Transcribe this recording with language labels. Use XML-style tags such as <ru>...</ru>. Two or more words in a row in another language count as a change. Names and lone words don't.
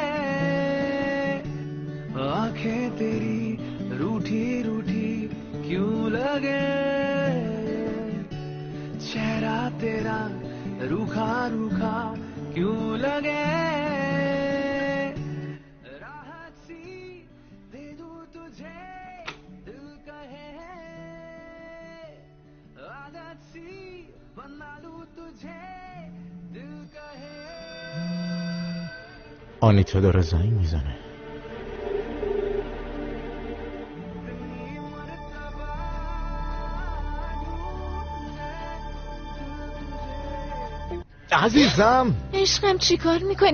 <hi>आंखें तेरी रूठी रूठी क्यों लगे, चेहरा तेरा रूखा रूखा क्यों लगे, राहत सी दे दूं तुझे दिल कहे, आदत सी बना लूं तुझे दिल कहे.</hi> <fa>آنیتا داره زنگ میزنه. عزیزم عشقم چی کار میکنی؟</fa>